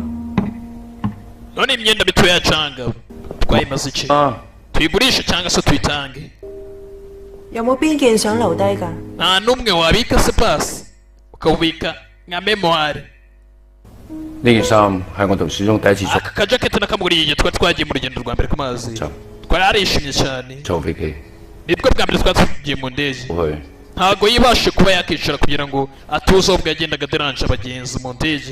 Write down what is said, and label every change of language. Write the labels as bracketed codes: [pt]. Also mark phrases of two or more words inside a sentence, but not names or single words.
[rw] none imyenda mito ya canga twayimaze iki? Tuyigurishe cyangwa se tuyitange? [yue] 有冇邊件想留低㗎？ [rw] nta n'umwe wabika se pasi ukawubika nka memoire. Aka kajaketi nakamuguriye igihe twari twagiye mu rugendo rwa mbere ku mazi twari arishimye cyane. Nibwo bwa mbere twari tugiye mu ndege. Ntago yibashe kuba yakicara kugira ngo atuze ubwo yagendaga deranje abagenzi mu ndege.